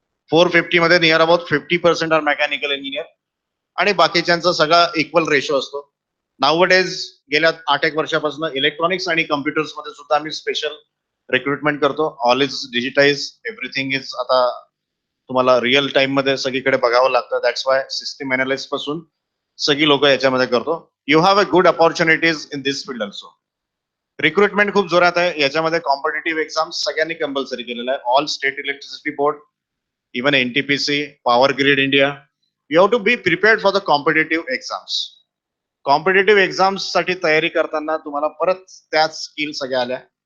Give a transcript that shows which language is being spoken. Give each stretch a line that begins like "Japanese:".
Marathi: 450 मध्ये near about 50% R mechanical engineer आणि बाकीच्यांचा सगळा इक्वल रेशो असतो. नाउअडेज गेल्या 8-1 वर्षापासून इलेक्ट्रॉनिक्स आणि कम्प्युटर्स मध्ये सुद्धा आम्ही स्पेशल रिक्रुटमेंट करतो.
English: all is digitize, everything is
Marathi: आता तुम्हाला रिअल टाइम मध्ये सगळीकडे बघावं लागतं.
English: that's why
Marathi: सिस्टम अनालिस्ट पासून सगळी लोक याच्यामध्ये करतो.
English: You have a good opportunities in this field also.
Marathi: Recruitment खूप जोरात आहे. याच्यामध्ये कॉम्पिटेटिव्ह एक्झाम सगळ्यांनी कंपल्सरी केलेला आहे.
English: All state electricity board, even NTPC, power grid India, you have to be prepared for the competitive exams.
Marathi: Competitive exams साठी तयारी करताना तुम्हाला परत त्याच स्किल सगळ्या आल्या.